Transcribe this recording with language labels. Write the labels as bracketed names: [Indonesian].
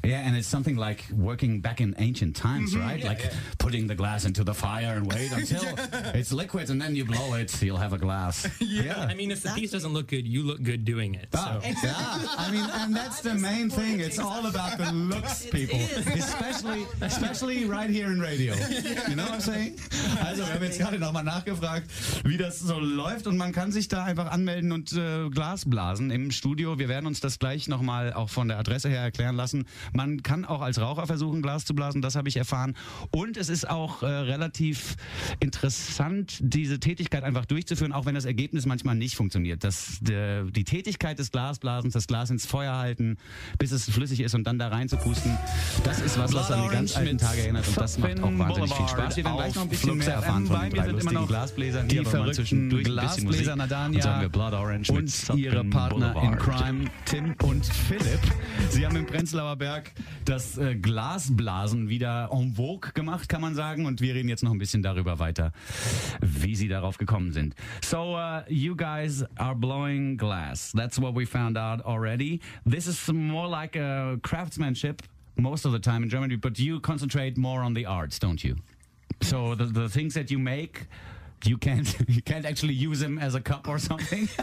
[English] Yeah, and it's something like working back in ancient times, right? Putting the glass glass into the fire and wait until it's liquid and then you blow it, you'll have a glass. Yeah. I mean, if the piece doesn't look good, you look good doing it. So. Yeah, I mean, and that's the main thing. It's all about the looks, people. Especially right here in radio. You know what I'm saying? [German] Also, wir haben jetzt gerade nochmal nachgefragt, wie das so läuft und man kann sich da einfach anmelden und Glas blasen im Studio. Wir werden uns das gleich nochmal auch von der Adresse her erklären lassen. Man kann auch als Raucher versuchen, Glas zu blasen, das habe ich erfahren. Und es ist auch relativ interessant, diese Tätigkeit einfach durchzuführen, auch wenn das Ergebnis manchmal nicht funktioniert. Die Tätigkeit des Glasblasens, das Glas ins Feuer halten, bis es flüssig ist und dann da rein zu pusten, das ist was an die ganz alten Tage erinnert und das macht auch wahnsinnig viel Spaß. Wir werden gleich noch ein bisschen mehr erfahren von den drei lustigen Glasbläsern. Die verrückten Glasbläser Nadania und ihre [English] Partner in Crime, [German] Tim und Philipp. Sie haben im Prenzlauer Berg das Glasblasen wieder en vogue gemacht, kann man sagen. Und wir reden jetzt noch ein bisschen darüber weiter, wie sie darauf gekommen sind. [English] So, you guys are blowing glass. That's what we found out already. This is more like a craftsmanship most of the time in Germany, but you concentrate more on the arts, don't you? So the things that you make, you can't actually use them as a cup or something?